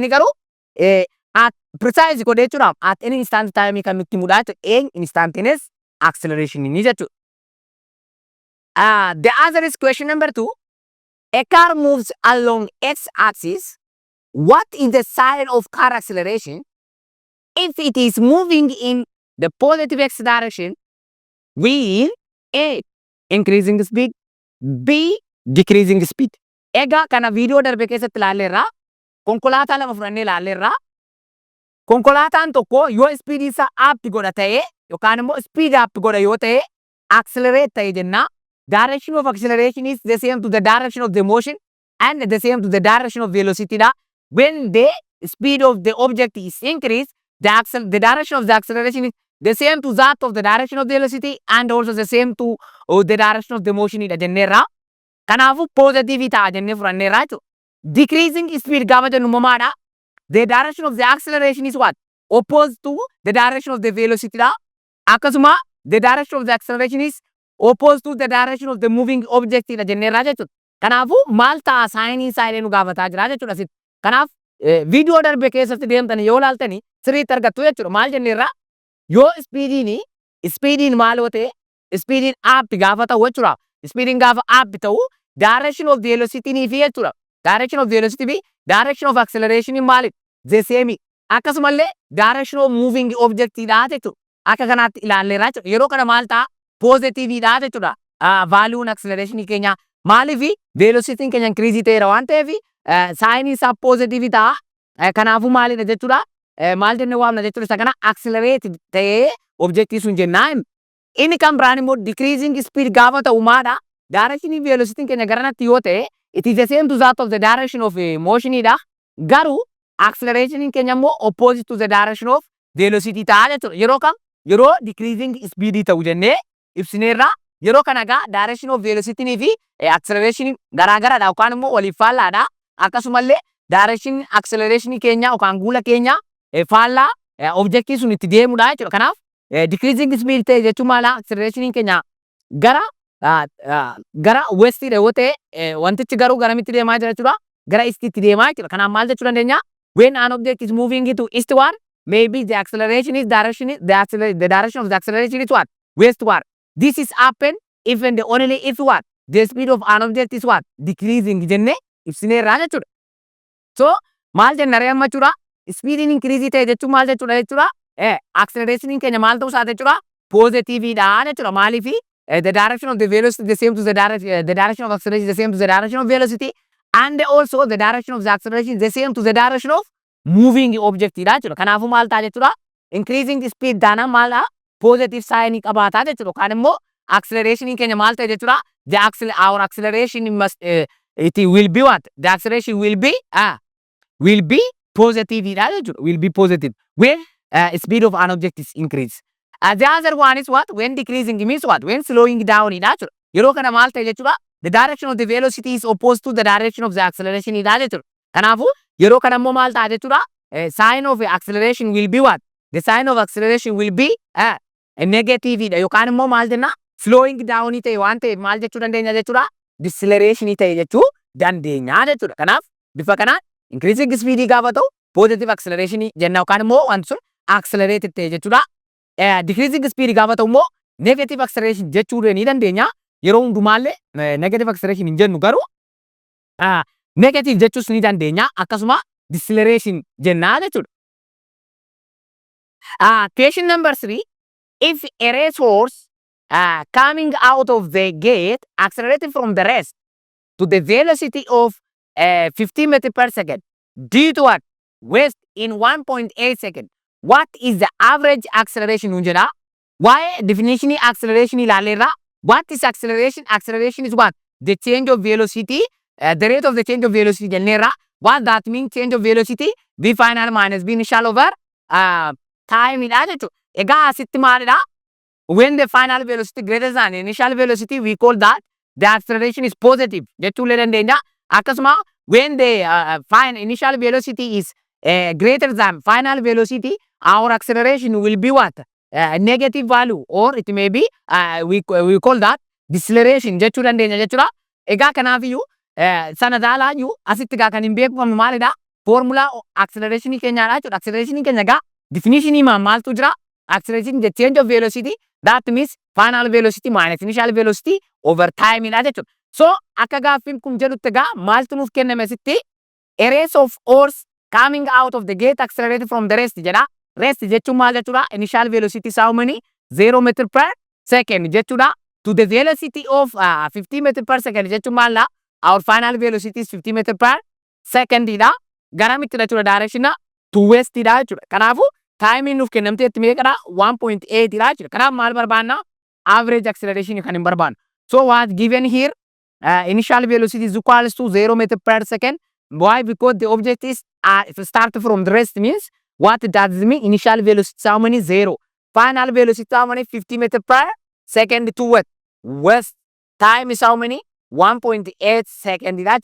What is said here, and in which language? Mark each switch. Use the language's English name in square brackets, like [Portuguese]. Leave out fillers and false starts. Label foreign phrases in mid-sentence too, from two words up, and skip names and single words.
[Oromo] Inni garuu [English] at precise [Oromo] godhee jechuudha. [English] At any instant time [Oromo] kan nutti himudha jechuudha. [English] Instantaneous acceleration [Oromo] ni jechuudha. [English] The answer is question number 2. A car moves along x-axis. What is the sign of car acceleration? If it is moving in the positive x direction, will A. Increasing speed, B. Decreasing speed. [Oromo] Egaa kana video darbe keessatti ilaalleerra. Konkolaataa lama fudhannee ilaalleerra. Konkolaataan tokko yoo speed isaa up godha ta'e yookaan immoo [English] speed up [Oromo] godha yoo ta'e accelerate ta'e jenna. [English] Direction of acceleration is the same to the direction of the motion and the same to the direction of velocity da. When the speed of the object is increased, the direction of the acceleration is the same to that of the direction of the velocity and also the same to the direction of the motion [Oromo] ida jenneerra. Kanaafu positive ta'a jennee fudhanneerra jechuudha. [English] Decreasing speed [Oromo] gaafa jennu mamaadha. [English] The direction of the acceleration is what? Opposed to the direction of the velocity da. Akkasuma the direction of the acceleration is opposed to the direction of the moving object [Oromo] ida jenneerra jechuudha. Kanaafu maal ta'a saayinii isaa illee nu gaafataa jira jechuudha asitti. Kanaaf video darbe keessatti deemtanii yoo ilaaltanii sirriitti argattu jechuudha. Maal jenneerra? Yoo speediin maal yoo ta'e speediin up gaafa ta'u jechuudha. Speediin gaafa up ta'u [English] direction of velocity [Oromo] ni fi jechuudha. [English] Direction of velocity fi direction of acceleration maali? The same. Akkasumallee direction of moving object [Oromo] dha jechuudha. Akka kanaatti ilaalleerra jechuudha. Yeroo kana maal ta'a? Positive dha jechuudha. [English] Value acceleration [Oromo] keenya maaliif velocity keenya increase ta'eera waan ta'eef saayinii isaa positive ta'a. Kanaafuu maalidha jechuudha. Maal jennee waamna jechuudha. Isa kana accelerate ta'ee objectii sun jennaan. Inni kan biraan immoo [English] decreasing speed [Oromo] gaafa ta'u maadha? [English] Direction velocity [Oromo] keenya garanatti yoo ta'e [English] it is the same to that of the direction of motion [Oromo] dha. Garuu acceleration keenya immoo [English] opposite to the direction of velocity [Oromo] ta'a jechuudha. Yeroo kam? Yeroo [English] decreasing speed [Oromo] ta'u jennee ibsineerra. Yeroo kana egaa [English] direction of velocity [Oromo] fi acceleration garaagaradha yookaan immoo waliif faallaadha. Akkasumallee [English] direction acceleration [Oromo] keenya yookaan guula keenya faallaa objectii sun itti deemudha jechuudha. Kanaaf [English] decreasing speed [Oromo] ta'e jechuun maala acceleration keenya gara westidha yoo ta'e wantichi garuu garamitti deemaa jira jechuudha. Gara eastitti deemaa jechuudha. Kanaaf maal jechuu dandeenya? [English] When an object is moving to eastward, maybe the acceleration is the direction of the acceleration is what? Westward. This is happen if and only if what? The speed of an object is what? Decreasing [Oromo] jenne ibsineerra jechuudha. So maal jenna ree amma jechuudha speediin increase ta'e jechuun maal jechuudha jechuudha accelerationin keenya maal ta'uu isaati jechuudha positive dha jechuudha maaliifi [English] the direction of the velocity the same to the direction of acceleration is the same to the direction of velocity and also the direction of the acceleration is the same to the direction of moving object [Oromo] dha jechuudha. Kanaafuu maal ta'a jechuudha [English] increasing the speed [Oromo] taanaan maal dha [English] positive sign [Oromo] qabaata jechuudha. Kaan immoo acceleration keenya maal ta'e jechuudha [English] our acceleration must it will be what? The acceleration will be positive [Oromo] dha jechuudha. [English] Will be positive when speed of an object is increased. The other one is what? When decreasing means what? When slowing down [Oromo] dha jechuudha. Yeroo kana maal ta'e jechuudha [English] the direction of the velocity is opposed to the direction of the acceleration [Oromo] dha jechuudha. Kanaafuu yeroo kana immoo maal ta'a jechuudha [English] sign of acceleration will be what? The sign of acceleration will be negative [Oromo] dha yookaan immoo maal jenna [English] slowing down [Oromo] ta'e waan ta'eef maal jechuu dandeenya jechuudha deceleration ta'e jechuu dandeenya jechuudha. Kanaaf bifa kanaan [English] increasing speed [Oromo] gaafa ta'u [English] positive acceleration [Oromo] jenna yookaan immoo wanti sun accelerated ta'e jechuudha. [English] Decreasing speed [Oromo] gaafa ta'u immoo [English] negative acceleration [Oromo] jechuu ni dandeenya. Yeroo hundumaallee [English] negative acceleration [Oromo] hin jennu garuu negative jechuus ni dandeenya akkasuma deceleration jennaa jechuudha. [English] Question number 3. If a racehorse coming out of the gate accelerated from the rest to the velocity of 50 meters per second due to what? West in 1.8 seconds. What is the average acceleration unjera? Why definition acceleration ilaaleerra? What is acceleration? Acceleration is what? The change of velocity, the rate of the change of velocity jenneerra. What that means change of velocity? V final minus V initial over time [Oromo] dha jechuudha. Egaa asitti maalidha? [English] When the final velocity greater than initial velocity, we call that the acceleration is positive. [Oromo] Jechuun dandeenya. [English] Akkasuma when the initial velocity is greater than final velocity, our acceleration will be what? Negative value, or it may be we call that deceleration [Oromo] jechuu dandeenya jechuudha. Egaa kanaafiyyuu sana caalaayyuu asitti egaa kan hin beekamu maalidha? [English] Formula acceleration [Oromo] keenyaadha jechuudha. Acceleration keenya egaa definition maaltu jira? [English] Acceleration the change of velocity that means final velocity minus initial velocity over time [Oromo] dha jechuudha. So akka gaaffiin kun jedhutti egaa maaltu nuuf kenname asitti [English] a race of horse coming out of the gate accelerated from the rest [Oromo] jedha. Rest jechuun maal jechuudha? [English] Initial velocity is how many? 0 meter per second jechuudha. To the velocity of 50 meter per second [Oromo] jechuun maal? [English] Our final velocity is 50 meter per second dha. [Oromo] Garamitti jechuudha [English] direction to west [Oromo] dha jechuudha. Kanaafuu time nuuf kennamteetti meeqadha? 1.8 dha jechuudha. Kanaaf maal barbaanna? [English] Average acceleration [Oromo] kan hin barbaannu. [English] So what given here? Initial velocity is equals to 0 meter per second. Why? Because the object is if start from the rest means what does it mean? Initial velocity is how many? 0. Final velocity is how many? 50 meter per second to what? West. Time is how many? 1.8 second.